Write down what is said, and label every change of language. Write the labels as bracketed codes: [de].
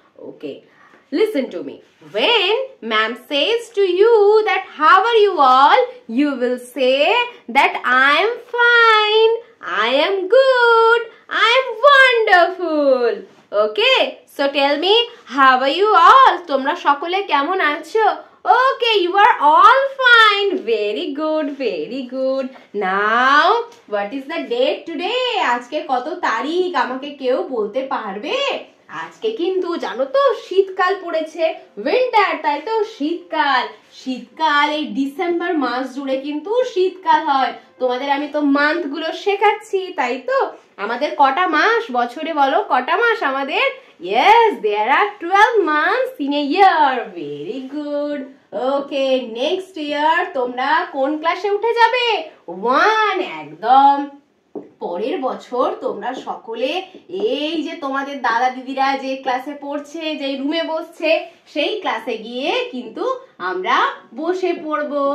[en] Okay, listen to me. When ma'am says to you that how are you all, you will say that I am fine, I am good, I am wonderful. Okay, so tell me, how are you all? [bn] তোমরা সকলে কেমন আছো? [en] Okay, you are all fine. Very good, very good. Now, what is the date today? [bn] আজকে কত তারিখ আমাকে কেউ বলতে পারবে? আজকে কিন্তু জানো তো শীতকাল পড়েছে, উইন্টার, তাই তো? শীতকাল এই ডিসেম্বর মাস জুড়ে কিন্তু শীতকাল হয়। তোমাদের আমি তো মান্থ গুলো শেখাচ্ছি, তাই তো? আমাদের কটা মাস বছরে, বলো কটা মাস আমাদের? [en] Yes, there are 12 months in a year. Very good. Okay, next year [bn] তোমরা কোন ক্লাসে উঠে যাবে? 1, একদম। পরের বছর তোমরা সকলে এই যে তোমাদের দাদা দিদিরা যে ক্লাসে পড়ছে, যে রুমে বসছে, সেই ক্লাসে গিয়ে কিন্তু আমরা বসে পড়বো।